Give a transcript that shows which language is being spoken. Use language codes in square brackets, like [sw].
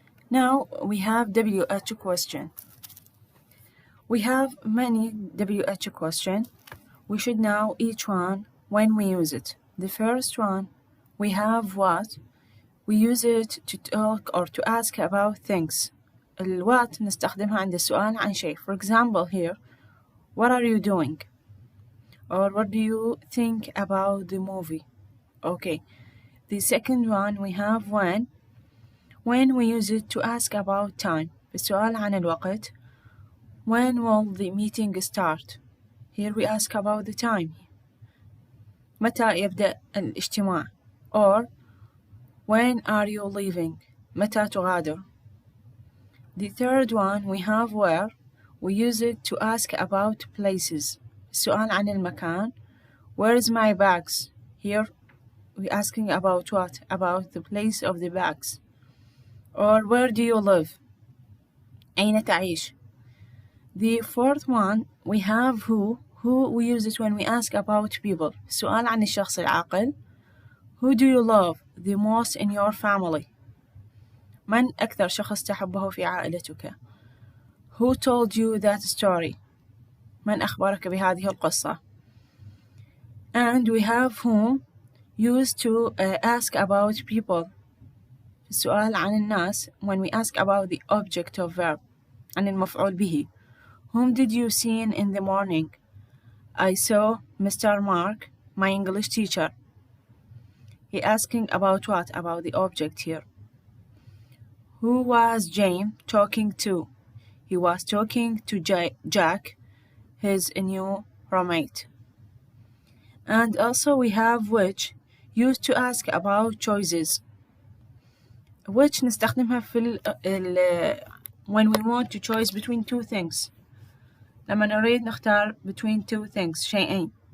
[en] Now we have WH question. We have many WH question. We should know each one when we use it. The first one, we have what. We use it to talk or to ask about things. [ar] الوات نستخدمها عند السؤال عن شيء. [en] For example here, what are you doing? Or what do you think about the movie? Okay. The second one we have when. When we use it to ask about time. [ar] السؤال عن الوقت. [en] When will the meeting start? Here we ask about the time. [ar] متى يبدأ الاجتماع? [en] Or when are you leaving? [ar] متى تغادر? [en] The third one we have where. We use it to ask about places. [ar] السؤال عن المكان. [en] Where's my bags? Here we're asking about what? About the place of the bags. Or where do you live? [ar] أين تعيش? [en] The fourth one we have who. Who we use it when we ask about people. [ar] السؤال عن الشخص العاقل. [en] Who do you love the most in your family? [ar] من أكثر شخص تحبه في عائلتك؟ [en] Who told you that story? [ar] من أخبرك بهذه القصة؟ [en] And we have whom used to ask about people. [ar] السؤال عن الناس [en] when we ask about the object of verb. [ar] عن المفعول به. [en] Whom did you see in the morning? I saw Mr. Mark, my English teacher. He asking about what? About the object here. Who was James talking to? He was talking to Jack, his new roommate. And also we have which, used to ask about choices. Which [ar] نستخدمها في [en] when we want to choose between two things. [ar] لما نريد نختار [en] between two things [ar] شيئين.